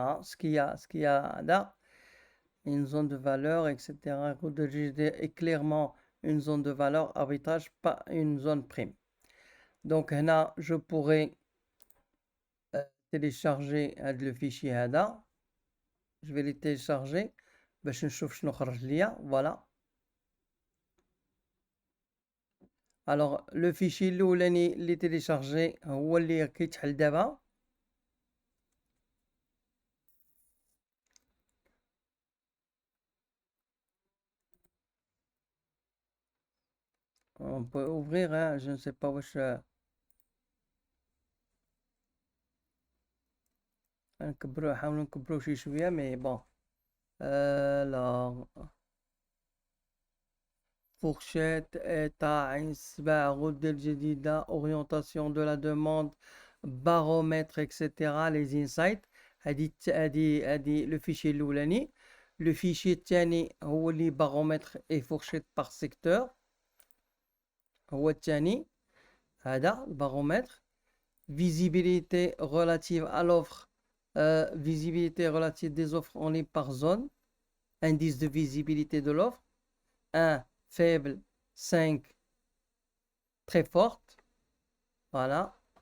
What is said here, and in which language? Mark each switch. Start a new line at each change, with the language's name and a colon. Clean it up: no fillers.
French: Ce qu'il y a là, une zone de valeur, etc. Route de GD est clairement une zone de valeur, arbitrage, pas une zone prime. Donc là, je pourrais télécharger le fichier
Arabic: هذا.
French: Je vais le télécharger
Arabic: باش نشوف شنو خرج ليا.
French: Voilà. Alors le fichier
Arabic: الاولاني اللي
French: téléchargé
Arabic: هو اللي كيتحل دابا.
French: On peut ouvrir, hein, je ne sais pas où je...
Arabic: نحاول نكبرو شي شوية
French: mais bon. Alors, fourchette, état, INSBA, route del Jedida, orientation de la demande, baromètre, etc. Les insights.
Arabic: هذه
French: le fichier
Arabic: الأولاني.
French: Le fichier
Arabic: الثاني هو اللي
French: baromètre et fourchette par secteur.
Arabic: هو الثاني هذا baromètre.
French: Visibilité relative à l'offre. Visibilité relative des offres en ligne par zone. Indice de visibilité de l'offre. 1 faible, 5 très forte. Voilà.